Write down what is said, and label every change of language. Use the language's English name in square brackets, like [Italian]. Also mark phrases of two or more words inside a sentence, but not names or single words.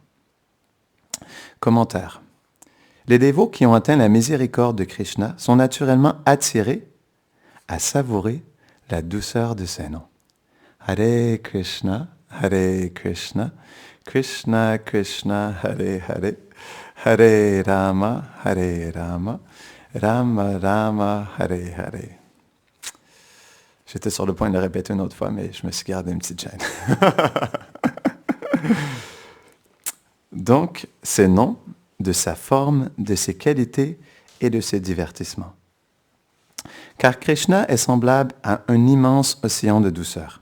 [French] Commentaire. Les dévots qui ont atteint la miséricorde de Krishna sont naturellement attirés à savourer la douceur de ses noms. [Sanskrit] Hare Krishna, Krishna Krishna, Hare Hare, Hare Rama, Rama Rama, Hare Hare. [French] J'étais sur le point de le répéter une autre fois, mais je me suis gardé une petite gêne. Donc, ces noms, de sa forme, de ses qualités et de ses divertissements. Car Krishna est semblable à un immense océan de douceur.